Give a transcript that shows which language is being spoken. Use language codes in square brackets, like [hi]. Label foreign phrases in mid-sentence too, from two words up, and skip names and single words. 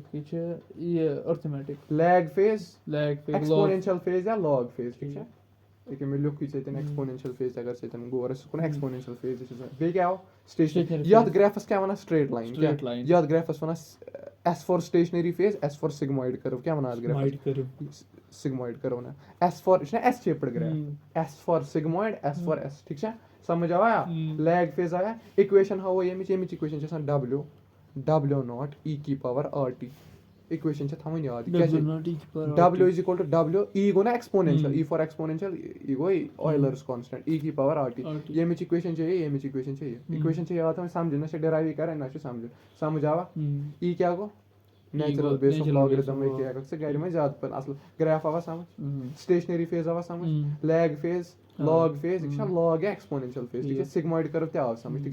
[en] lag phase exponential phase [ks] یا [en] log phase [ks] ٹھیٖک چھا ییٚکیاہ مےٚ لیوٗکھٕے ژےٚ [en] exponential phase [ks] اگر ژےٚ گور ٲسۍ کُن [en] exponential phase [ks] بیٚیہِ کیاہ آو سِٹیشنری یَتھ گریفس کیاہ وَنان [en] straight line [ks] یَتھ گریفس وَنان [en] S for stationary phase S for sigmoid [ks] کٔرٕو کیاہ وَنان اَتھ گریفس [en] sigmoid curve [ks] نہ [en] S for [ks] یہِ چھُنہ [en] S shaped graph S for sigmoid S for S [ks] ٹھیٖک چھا سَمجھ آوا [en] lag phase [ks] آیا اِکویشن ہاوو ییٚمِچ اِکویشن چھِ آسان W0 ای کی [en] power r t [ks] اِکویشن چھِ تھاوٕنۍ یاد W [en] is equal to [ks] W ای گوٚو نہ ایٚکسپونینشل [en] e for exponential [ks] یہِ گوٚو [en] Euler's constant [ks] ای کی [en] power r t [ks] ییٚمِچ اِکویشن چھِ ییٚمِچ اِکویشن چھِ یہِ اِکویشن چھِ یاد تھاوٕنۍ سَمجھِنۍ نہ چھِ ڈِرایو کَرٕنۍ نہ چھُ سَمجھ آوا ای کیاہ گوٚو [en] natural base of logarithm [ks] ژٕ گرِ وۄنۍ زیادٕ پَہن اَصٕل گریف آوا سَمجھ [en] stationary phase [ks] آوا سَمجھ [en] lag phase log phase [ks] یہِ چھا لاگ یا [en] exponential phase [ks] ٹھیٖک چھا [en] sigmoid curve [ks] تہِ آو سَمجھ ٹھیٖک